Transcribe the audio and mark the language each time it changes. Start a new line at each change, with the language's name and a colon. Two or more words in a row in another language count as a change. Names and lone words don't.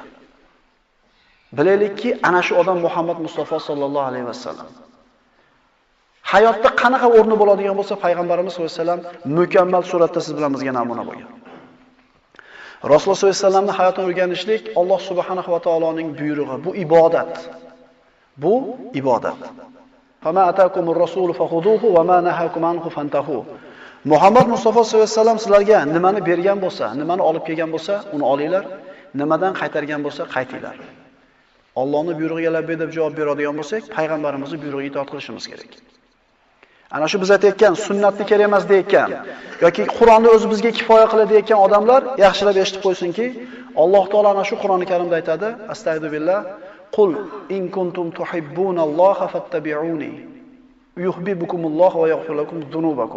Uzbek: Bilaylikki, ana shu odam Muhammad Mustafa sallallohu alayhi vasallam. Hayotda qanaqa o'rni bo'ladigan bo'lsa, payg'ambarimiz sollallohu alayhi vasallam mukammal suratda siz bilan bizga namuna bo'lgan. Rasululloh sollallohu alayhi vasallamning hayotini o'rganishlik Alloh subhanahu va taoloning buyrug'i. Bu ibodat. Bu ibodat.
Arabic: وما آتاكم الرسول فخذوه وما نهاكم عنه فانتهوا.
Uzbek: Muhammad Mustafa sollallohu alayhi vasallam sizlarga nimani bergan bo'lsa, nimani olib kelgan bo'lsa, uni olinglar, nimadan qaytargan bo'lsa, qaytinglar. Allohning buyrug'iga labbay deb javob beradigan bo'lsak, payg'ambarimizning buyrug'iga itoat qilishimiz kerak. Ana shu biz aytayotgan sunnatni kerak emas deyotgan yoki Qur'onni o'zi bizga kifoya qiladi deyotgan odamlar yaxshilab eshitib qo'ysinki, Alloh taolo ana shu Qur'oni Karimda aytadi:
Arabic: أستغفر الله قل إن كنتم تحبون الله فاتبعوني يحببكم الله ويغفر لكم ذنوبكم.